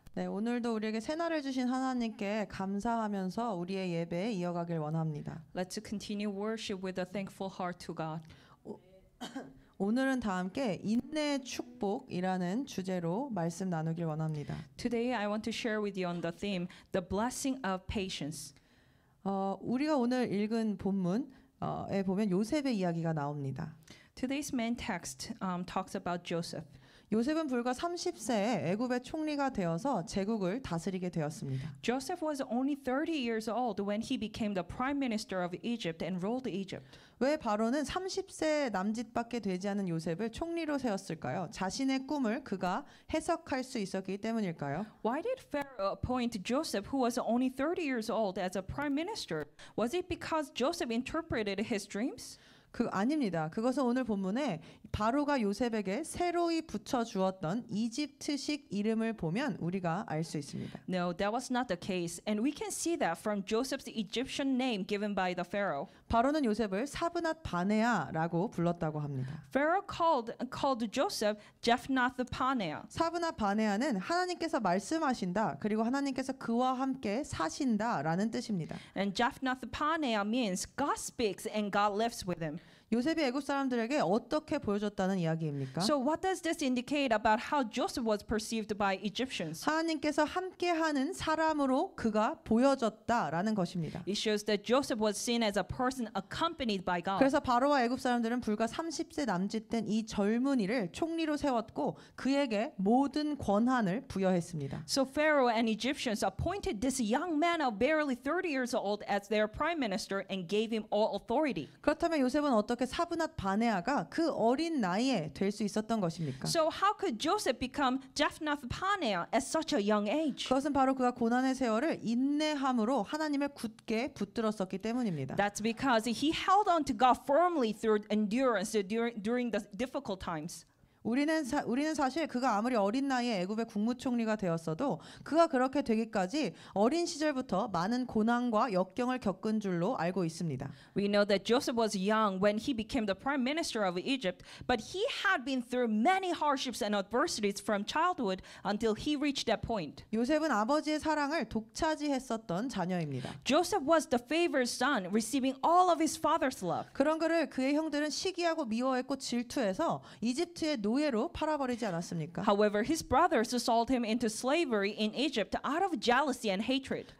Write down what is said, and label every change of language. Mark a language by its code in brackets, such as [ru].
[ko] 네, 오늘도 우리에게 새날을 주신 하나님께 감사하면서 우리의 예배 이어가길 원합니다. [en] Let's continue worship with a thankful heart to God. [ko] 오늘은 다 함께 인내의 축복이라는 주제로 말씀 나누길 원합니다. [en] Today I want to share with you on the theme, the blessing of patience. [ko] 우리가 오늘 읽은 본문에 보면 요셉의 이야기가 나옵니다. [en] Today's main text talks about Joseph. [ko] 요셉은 불과 30세에 애굽의 총리가 되어서 제국을 다스리게 되었습니다. [en] Joseph was only 30 years old when he became the prime minister of Egypt and ruled Egypt. [ko] 왜 바로는 30세 남짓밖에 되지 않은 요셉을 총리로 세웠을까요? 자신의 꿈을 그가 해석할 수 있었기 때문일까요? [en] Why did Pharaoh appoint Joseph, who was only 30 years old, as a prime minister? Was it because Joseph interpreted his dreams? [ko] 아닙니다. 그것은 오늘 본문에 바로가 요셉에게 새로이 붙여 주었던 이집트식 이름을 보면 우리가 알 수 있습니다. [en] No, that was not the case, and we can see that from Joseph's Egyptian name given by the Pharaoh. [ko] 바로는 요셉을 사브낫 바네아라고 불렀다고 합니다. [en] Pharaoh called Joseph Jephnath Paneah. [ko] 사브낫 바네아는 하나님께서 말씀하신다, 그리고 하나님께서 그와 함께 사신다라는 뜻입니다. [en] And Jephnath Paneah means God speaks and God lives with him. [ko] 요셉이 애굽 사람들에게 어떻게 보여줬다는 이야기입니까? [en] So what does this indicate about how Joseph was perceived by Egyptians? [ko] 하나님께서 함께하는 사람으로 그가 보여졌다라는 것입니다. [en] It shows that Joseph was seen as a person accompanied by God. [ko] 그래서 바로와 애굽 사람들은 불과 30세 남짓된 이 젊은이를 총리로 세웠고 그에게 모든 권한을 부여했습니다. [en] So Pharaoh and Egyptians appointed this young man of barely 30 years old as their prime minister and gave him all authority. [ko] 그렇다면 요셉은 어떻게 사브낫 바네아가 그 어린 나이에 될 수 있었던 것입니까? [en] So how could Joseph become Jephnath Paneah at such a young age? [ko] 그것은 바로 그가 고난의 세월을 인내함으로 하나님을 굳게 붙들었었기 때문입니다. [en] That's because he held on to God firmly through endurance during the difficult times. [ko] 우리는 사실 그가 아무리 어린 나이에 애굽의 국무총리가 되었어도 그가 그렇게 되기까지 어린 시절부터 많은 고난과 역경을 겪은 줄로 알고 있습니다. [en] We know that Joseph was young when he became the prime minister of Egypt, but he had been through many hardships and adversities from childhood until he reached that point. [ko] 요셉은 아버지의 사랑을 독차지했었던 자녀입니다. [en] Joseph was the favored son, receiving all of his father's love. [ko] 그런 그를 그의 형들은 시기하고 미워했고 질투해서 이집트의 노예로 팔아버리지 않았습니까? [en] However, his brothers sold him into slavery in Egypt out of jealousy and hatred.